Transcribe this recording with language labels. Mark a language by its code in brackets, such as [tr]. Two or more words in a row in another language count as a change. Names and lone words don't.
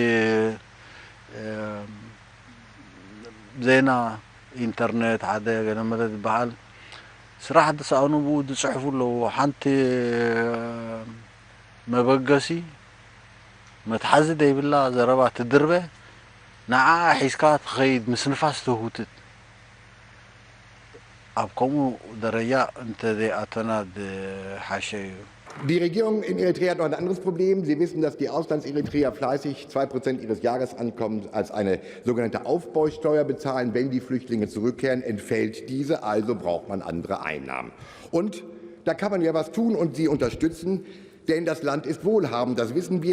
[ti] ዜና ኢንተርኔት ሓደ ገለመለ ዝበሃል ስራሕ ተሳእኑ ብኡ ዝፅሕፉ ኣለዉ ሓንቲ መበገሲ መትሓዚ ደይብላ ዘረባ ትድርበ ንዓ ሒዝካ ትኸይድ ምስ ንፋስ ትውትት ኣብ ከምኡ ደረጃ እንተዘይኣተና ዝሓሸ እዩ [de] Die Regierung in Eritrea hat noch ein anderes Problem. Sie wissen, dass die Auslandseritreer fleißig 2% ihres Jahresankommens als eine sogenannte Aufbausteuer bezahlen. Wenn die Flüchtlinge zurückkehren, entfällt diese, also braucht man andere Einnahmen. Und da kann man ja was tun und sie unterstützen, denn das Land ist wohlhabend, das wissen wir.